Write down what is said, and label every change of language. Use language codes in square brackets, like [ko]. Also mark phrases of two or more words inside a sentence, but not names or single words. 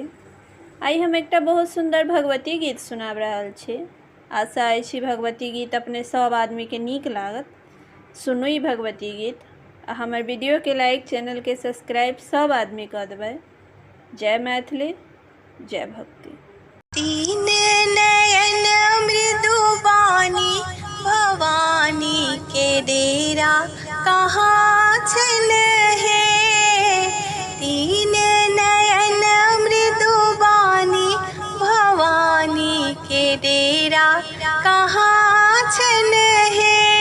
[mai] आई हम एकटा बहुत सुंदर भगवती गीत सुनाब रहल छी। आशा अछि भगवती गीत अपने सब आदमी के नीक लागत। सुनू ई भगवती गीत आ हमर वीडियो के लाइक, चैनल के सब्सक्राइब सब आदमी कर देबै। जय मैथिली, जय भक्ति। तीन नयन मृदुबानी भवानी के डेरा कहाँ छन हे। तीन नयन मृदुबानी भवानी के डेरा कहाँ छन हे।